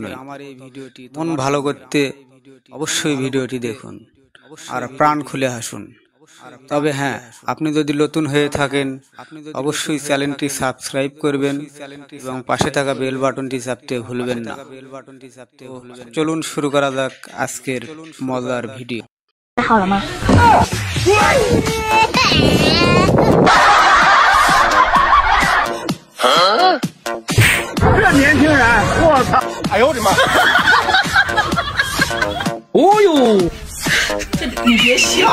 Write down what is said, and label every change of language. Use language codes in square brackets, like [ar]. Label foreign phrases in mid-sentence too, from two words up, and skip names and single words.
[bn] মন ভালো করতে অবশ্যই ভিডিওটি দেখুন আর প্রাণ খুলে হাসুন। তবে হ্যাঁ, আপনি যদি নতুন হয়ে থাকেন অবশ্যই চ্যানেলটি সাবস্ক্রাইব করবেন এবং পাশে থাকা বেল বাটনটি চাপতে ভুলবেন না। চলুন শুরু করা যাক আজকের মজার ভিডিও। [zh] 好了吗？这年轻人，我操！哎呦我的妈！哦呦，你别笑。